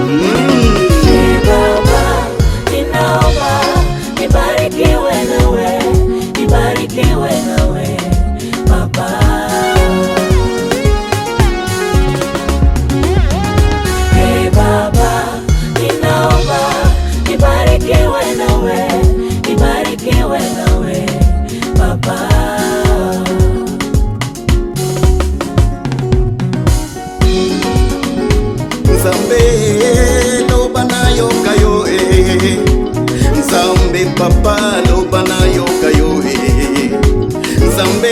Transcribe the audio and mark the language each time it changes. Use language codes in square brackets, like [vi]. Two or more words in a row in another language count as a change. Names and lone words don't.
[sw] Baba, ninaomba nibarikiwe nawe Baba. Hey Baba, ninaomba nibarikiwe nawe Baba. [ln] Nzambe loba na yoka yo Nzambe papa loba na yoka yo Nzambe